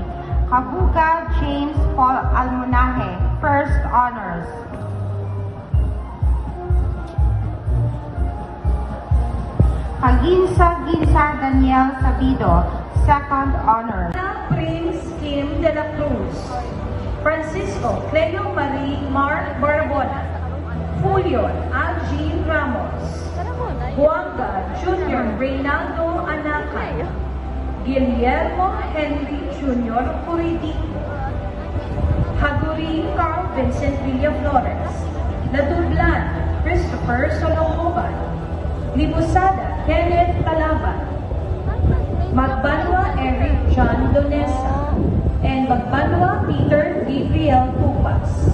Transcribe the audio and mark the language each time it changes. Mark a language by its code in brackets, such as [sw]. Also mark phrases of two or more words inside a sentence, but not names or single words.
[en] Kabuga James Paul Almonaje, first honors. Ginsa Daniel Sabido, second honors. Prince Kim de la Cruz. Francisco Cleo Marie Mark Barabona. Julio Algin Ramos. Juanga Junior Reynaldo Anacay. Guillermo Henry Junior Curidico. Hagurin Carl Vincent Villaflores. Ladublan Christopher Solocoban. Libusada Kenneth Calaban. Magbanwa Eric John Donesa. And Magbanwa Peter Gabriel Pupas.